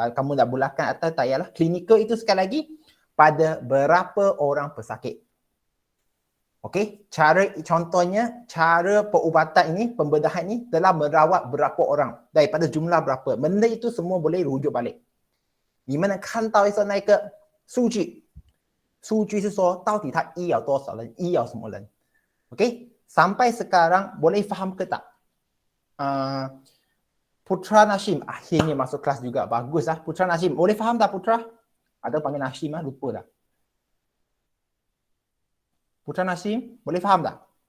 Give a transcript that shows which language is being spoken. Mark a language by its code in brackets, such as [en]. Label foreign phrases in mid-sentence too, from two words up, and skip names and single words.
[ms] Kalau kamu dah bulatkan atas, tak payahlah. Klinikal itu sekali lagi pada berapa orang pesakit. Okey, contohnya cara perubatan ini, pembedahan ini telah merawat berapa orang daripada jumlah berapa. Benda itu semua boleh rujuk balik. [zh] 你们能看到一个那个数据，数据是说到底他医了多少人，医了什么人。 [ms] Okey, sampai sekarang boleh faham ke tak? Putra Nashim akhirnya masuk kelas juga. Bagus lah Putra Nashim. Boleh faham tak Putra? Ada panggil Nashim lah, lupa dah. Putra Nashim, boleh faham tak?